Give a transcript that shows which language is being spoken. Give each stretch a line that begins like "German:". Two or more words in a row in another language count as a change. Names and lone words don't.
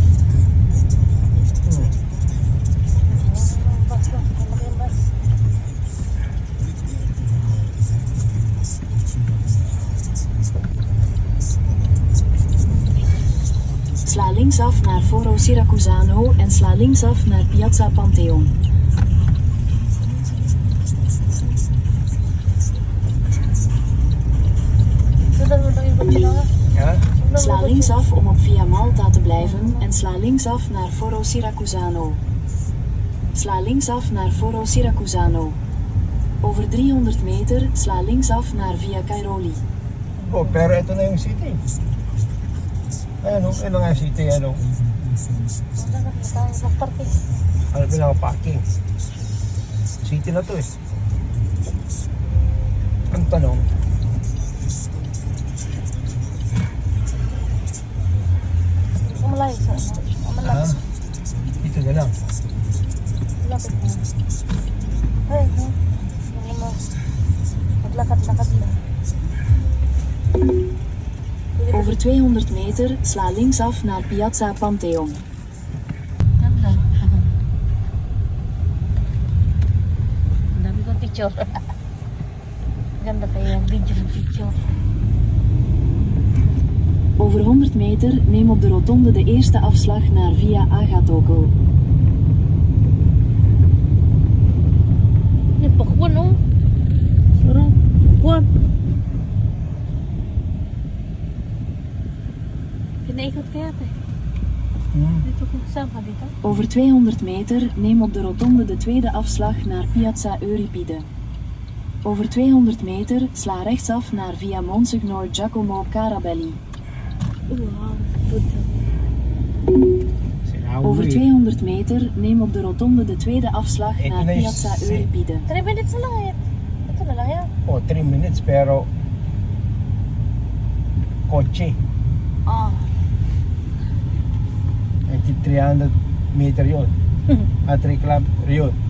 Filipino: Hmm. Bus na. Malaki yung bus.
Dutch: Sla linksaf naar Foro Siracusano en sla linksaf naar Piazza Pantheon.
Filipino: Sundan mo lang yung bus na nga. Ha? Sundan
Dutch: Sla
Filipino: mo ba-
Dutch: linksaf om op Via Malta te blijven en sla linksaf naar Foro Siracusano. Sla linksaf naar Foro Siracusano. Over 300 meter sla linksaf naar Via Cairoli.
Filipino: Oh, pero ito na yung city. Ayun, ano nga yung city, ano? Sundan na tayo. Mag-parking. Ano pinaka-parking? City na to eh. Ang tanong, Ang malayo sa ano. Ang ha? malapit. Dito na lang. Malapit na. Ay, no. Ano mo. Maglakad-lakad lang.
Dutch: Over 200 meter sla linksaf naar Piazza Pantheon.
Filipino: Ganda. Ang dami kong picture. Ganda kaya yung video ng picture.
Dutch: Over 100 meter neem op de rotonde de eerste afslag naar Via Agatocco.
Filipino: Yan, pakuan oh. Sarap. Pakuan. Pinaikot kaya ate. Dito ko. Saan ka dito?
Dutch: Over 200 meter neem op de rotonde de tweede afslag naar Piazza Euripide. Over 200 meter sla rechtsaf naar Via Monsignor Giacomo Carabelli.
English: Wow. Good.
Dutch: Over 200 meter neem op de rotonde de tweede afslag
Filipino: Ito
Dutch: naar
Filipino: na yung
Dutch: Piazza
Filipino: si-
Dutch: Euripide.
Filipino: 3 minutes na lang yan. Ito na lang yan. Oh, 3 minutes pero kotse. Ah. 300 meter yun. 3 kilometer yun.